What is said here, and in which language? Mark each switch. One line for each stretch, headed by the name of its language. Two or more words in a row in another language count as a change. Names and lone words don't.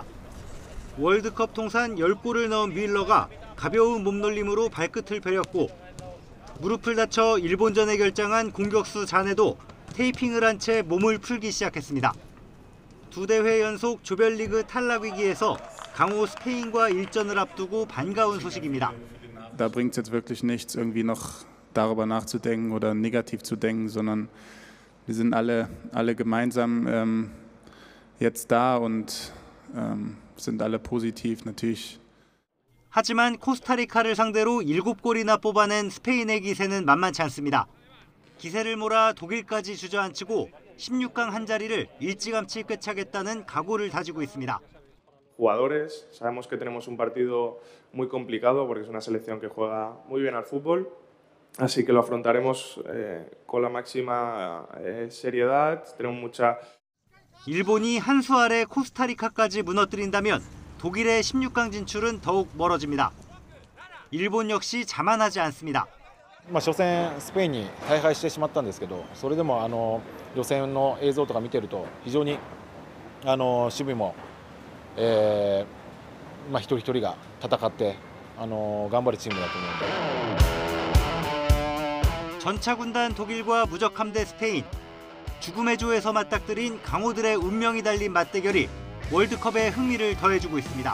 Korean: 월드컵 통산 10골을 넣은 뮬러가 가벼운 몸놀림으로 발끝을 베렸고 무릎을 다쳐 일본전에 결장한 공격수 자네도 테이핑을 한 채 몸을 풀기 시작했습니다. 두 대회 연속 조별리그 탈락 위기에서 강호 스페인과 일전을 앞두고 반가운 소식입니다.
German: Da bringt es jetzt wirklich nichts, irgendwie noch darüber nachzudenken oder negativ zu denken, sondern wir sind alle gemeinsam jetzt da und sind alle positiv natürlich.
Korean: 하지만 코스타리카를 상대로 7골이나 뽑아낸 스페인의 기세는 만만치 않습니다. 기세를 몰아 독일까지 주저앉히고 16강 한 자리를 일찌감치 꿰차겠다는 각오를 다지고 있습니다.
Spanish: Jugadores, sabemos que tenemos un partido muy complicado porque es una selección que juega muy bien al fútbol, así que lo afrontaremos con la máxima seriedad. Tenemos mucha.
Korean: 일본이 한 수 아래 코스타리카까지 무너뜨린다면 독일의 16강 진출은 더욱 멀어집니다. 일본 역시 자만하지 않습니다.
Japanese: 初戦スペインに大敗してしまったんですけど、それでも予選の映像とか見てると非常に守備も一人一人が戦って頑張るチームだと思うので。
Korean: 전차군단 독일과 무적함대 스페인. 죽음의 조에서 맞닥뜨린 강호들의 운명이 달린 맞대결이 월드컵에 흥미를 더해주고 있습니다.